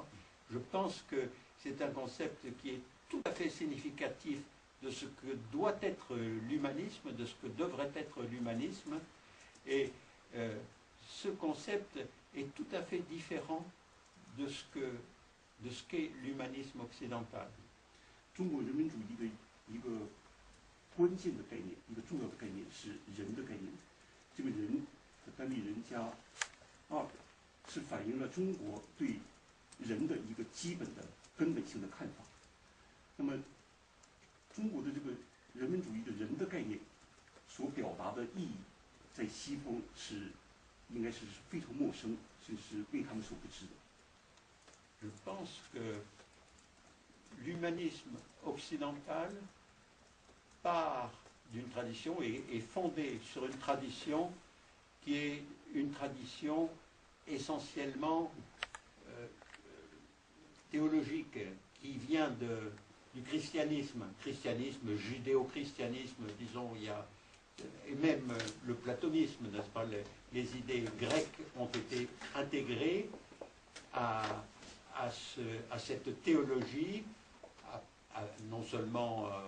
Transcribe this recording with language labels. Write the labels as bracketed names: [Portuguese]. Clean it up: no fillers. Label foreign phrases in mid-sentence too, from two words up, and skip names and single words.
[French] Je pense que c'est un concept qui est tout à fait significatif de ce que doit être l'humanisme, de ce que devrait être l'humanisme, et ce concept est tout à fait différent de ce qu'est l'humanisme occidental. [Chinese] 中国人文主义的一个关键的概念，一个重要的概念是人的概念。这个人的单立人加二，是反映了中国对人的一个基本的根本性的看法。那么，中国的这个人文主义的人的概念所表达的意义，在西方应该是非常陌生，甚至是被他们所不知的。 [French] Je pense que l'humanisme occidental part d'une tradition et est fondé sur une tradition qui est une tradition essentiellement théologique, qui vient du christianisme, judéo-christianisme, disons, et même le platonisme, n'est-ce pas, les idées grecques ont été intégrées à cette théologie, non seulement